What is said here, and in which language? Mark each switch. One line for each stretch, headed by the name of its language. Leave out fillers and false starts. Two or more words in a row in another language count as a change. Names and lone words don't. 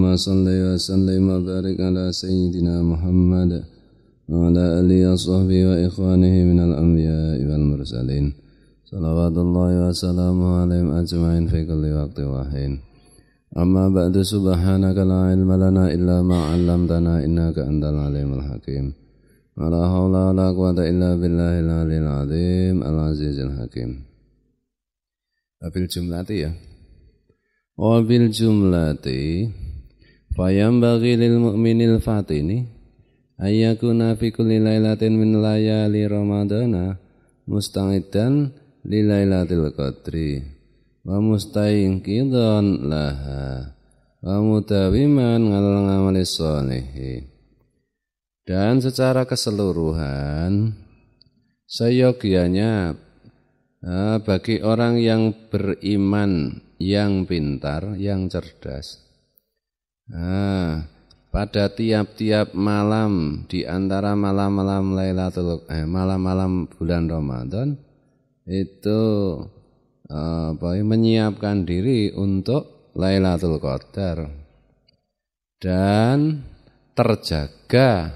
Arabic: صل وسلم وبارك على سيدنا محمد وعلى آله وصحبه وإخوانه من الأنبياء والمرسلين صلوات الله وسلامه عليهم أجمعين في كل وقت وحين أما بعد سبحانك لا علم لنا إلا ما علمتنا إنك أنت العليم الحكيم ولا حول ولا قوة إلا بالله العلي العظيم العزيز الحكيم. وبالجملة ya. وبالجملة فينبغي للمؤمن الفطن أن يكون في كل ليلة من ليالي رمضان مستعدا لليلة القدر ومستيقظا لها ومداوما على العمل الصالح.
Indonesian: Dan secara keseluruhan seyogianya bagi orang yang beriman, yang pintar, yang cerdas, pada tiap-tiap malam di antara malam-malam malam-malam bulan Ramadan itu menyiapkan diri untuk Lailatul Qadar dan terjaga.